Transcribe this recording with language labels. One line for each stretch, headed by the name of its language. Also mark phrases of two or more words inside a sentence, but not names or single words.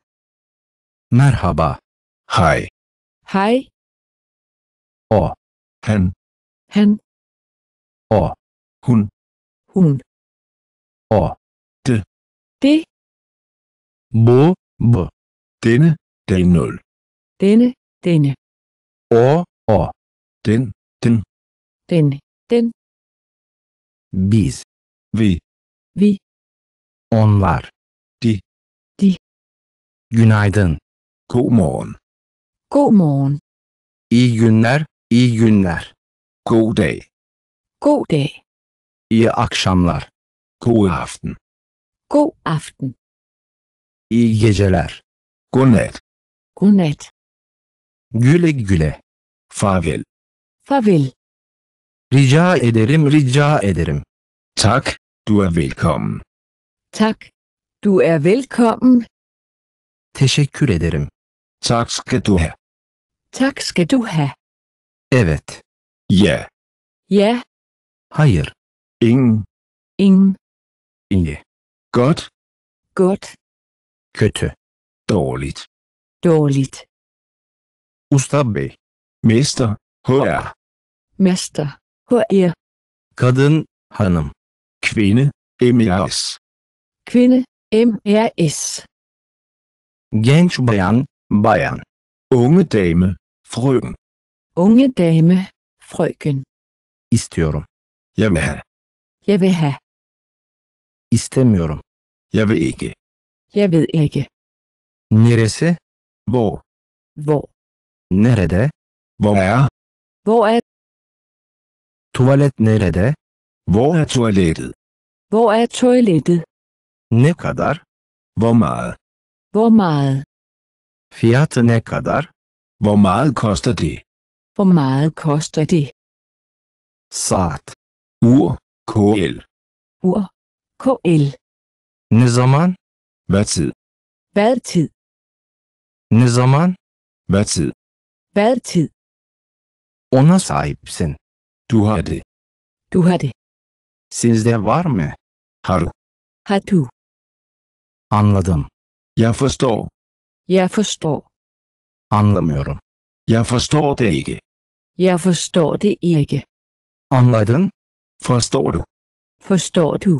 Turkish: Merhaba.
Danish: Hej. Hej.
Turkish: O.
Danish: Han. Han.
Turkish: O.
Danish: Hun. Hun.
Turkish: O.
Danish: Det.
Turkish: Bu. Bu.
Danish: Denne. Den 0. Denne. Denne.
Turkish: O. O.
Danish: Den. Den. Den. Den.
Turkish: Biz.
Danish: Vi. Vi.
Turkish: Onlar.
Danish: De. De.
Turkish: Günaydın.
Danish: God morgen. God morgen.
Turkish: İyi günler. İyi günler.
Danish: God dag. God dag.
Turkish: İyi akşamlar.
Danish: God aften. God aften.
Turkish: İyi geceler.
Danish: Godnat. Godnat.
Turkish: Güle güle.
Danish: Farvel. Farvel.
Turkish: Rica ederim, rica ederim.
Danish: Tak. Du er velkommen. Tak. Du er velkommen.
Turkish: Teşekkür ederim.
Danish: Tak skal du have. Tak skal du have.
Turkish: Evet.
Danish: Ja. Ja.
Turkish: Hayır.
Danish: Ingen. Ingen.
Turkish: İyi.
Danish: Godt. Godt.
Turkish: Kötü.
Danish: Dårligt. Dårligt.
Turkish: Usta bey.
Danish: Mester. HR. Mester. HR.
Turkish: Kadın, hanım.
Danish: Kvinde. MERS. Kvinde. MRS.
Turkish: Genç bayan, bayan.
Danish: Unge dame. Frøken. Unge dame. Frøken.
Turkish: İstiyorum.
Danish: Jeg vil have. Jeg vil have.
Turkish: İstemiyorum.
Danish: Jeg vil ikke. Jeg ved ikke.
Turkish: Neresi?
Danish: Hvor. Hvor.
Turkish: Nerede?
Danish: Hvor er. Hvor er.
Turkish: Tuvalet nerede?
Danish: Hvor er toilettet? Hvor er toilettet?
Turkish: Ne kadar?
Danish: Hvor meget? Hvor meget?
Turkish: Fiyatı ne kadar?
Danish: Hvor meget koster det? Hvor meget koster det?
Turkish: Saat.
Danish: Ur. KL. Ur. KL.
Turkish: Ne zaman?
Danish: Hvad tid? Hvad tid?
Turkish: Ne zaman?
Danish: Hvad tid? Hvad tid?
Turkish: Ona sahipsin.
Danish: Du har det. Du har det.
Turkish: Sizde var mı?
Danish: Har du? Har du?
Turkish: Anladım.
Danish: Jeg forstår. Jeg forstår.
Turkish: Anlamıyorum.
Danish: Jeg forstår det ikke. Jeg forstår det ikke.
Turkish: Anladın?
Danish: Forstår du? Forstår du?